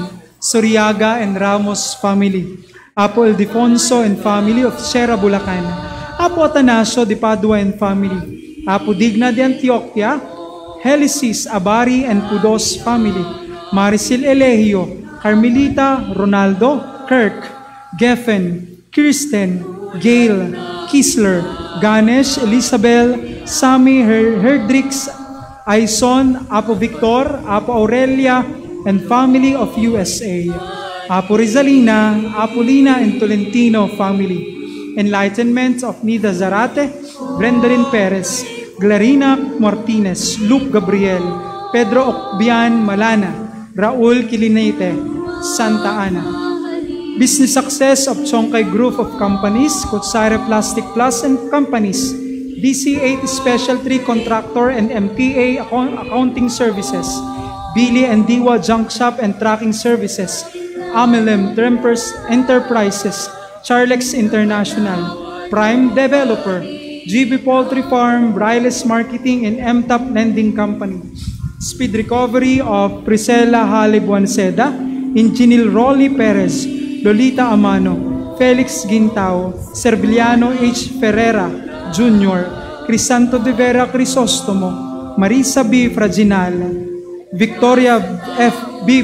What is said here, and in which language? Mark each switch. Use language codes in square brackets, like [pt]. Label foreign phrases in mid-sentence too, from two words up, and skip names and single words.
[en] Soriaga and Ramos family. Apo Ildefonso and family of Sierra Bulacan. Apo Atanasio de Padua and family. Apo Digna de Antioquia, Helicis Abari and Pudos family. Maricel Elegio, Carmelita, Ronaldo, Kirk, Geffen, Kirsten, Gail, Kisler, Ganesh, Elisabel, Sami, Herdrix, Aison, Apo Victor, Apo Aurelia, and family of USA. Apo Rizalina, Apo Lina, and Tolentino family. Enlightenment of Nida Zarate, Brendarin Perez, Clarina Martinez, Luke Gabriel, Pedro Ocbian Malana, Raul Kilinete, Santa Ana. Business success of Chongkay Group of Companies, Kutsare Plastic Plus and Companies, DC8 Special Tree Contractor and MPA Accounting Services, Billy and Diwa Junk Shop and Tracking Services, Amelem Trempers Enterprises, Charlex International, Prime Developer, GB Poultry Farm, Briles Marketing, and MTAP Lending Company. Speed recovery of Priscilla Hale Buanceda, Inginil Rolly Perez, Lolita Amano, Felix Gintao, Serviliano H. Ferrera Jr., Crisanto de Vera Crisostomo, Marisa B. Fraginal, Victoria F. B.